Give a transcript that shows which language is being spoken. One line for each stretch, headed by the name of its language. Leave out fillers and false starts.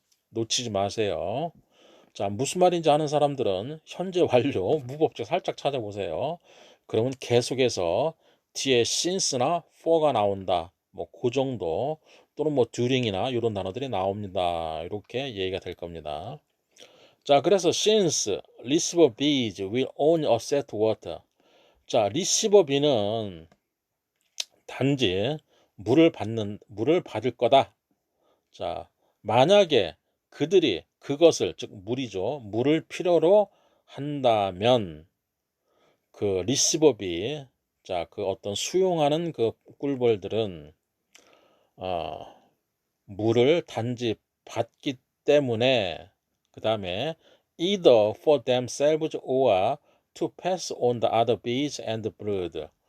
Korean: 놓치지 마세요. 자, 무슨 말인지 아는 사람들은 현재 완료 무법적 살짝 찾아보세요. 그러면 계속해서 뒤에 since나 for가 나온다. 뭐 그 정도 또는 뭐 during이나 이런 단어들이 나옵니다. 이렇게 얘기가 될 겁니다.
English: 자, 그래서 since receiver bees will only accept water.
Korean: 자, receiver bee는 단지 물을 받을 거다. 자, 만약에 그들이 그것을, 즉 물이죠. 물을 필요로 한다면 그 리시버비, 자, 그 어떤 수용하는 그 꿀벌들은 어, 물을 단지 받기 때문에 그 다음에
English: either for themselves or to pass on the other bees and brood.